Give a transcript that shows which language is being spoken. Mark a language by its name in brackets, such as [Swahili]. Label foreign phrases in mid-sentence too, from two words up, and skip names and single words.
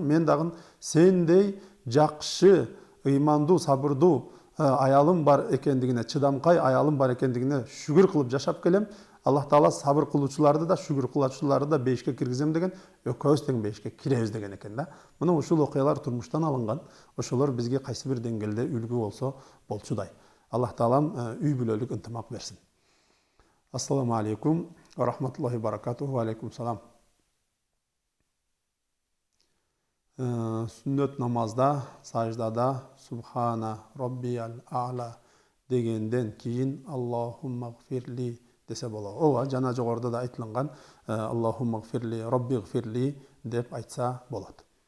[Kyrgyz] Мен дагы сендей жакшы, ыймандуу, сабырдуу аялым бар экендигине, чыдамкай аялым бар экендигине шүгүр кылып жашап келем. Аллах Таала сабыр кылуучуларды да, шүгүр кылуучуларды да бейишке киргизем деген, экөөбүз тең бейишке киребиз деген экен да. Мына ушул окуялар турмуштан алынган. Ошолор бизге кайсы бир деңгээлде үлгү болсо болчудай. Аллах Таалам үй бүлөлүк ынтымак берсин. [Arabic] السلام عليكم ورحمة الله وبركاته. وعليكم السلام. [Kyrgyz] Сүннөт намазда, саждада [Arabic] سبحان ربي الأعلى [Kyrgyz] дегенден кийин [Arabic] اللهم اغفر لي [Kyrgyz] десе болот. Ооба, жана жогоруда да айтылган [Arabic] اللهم اغفر لي، رب اغفر لي [Kyrgyz] деп айтса болот.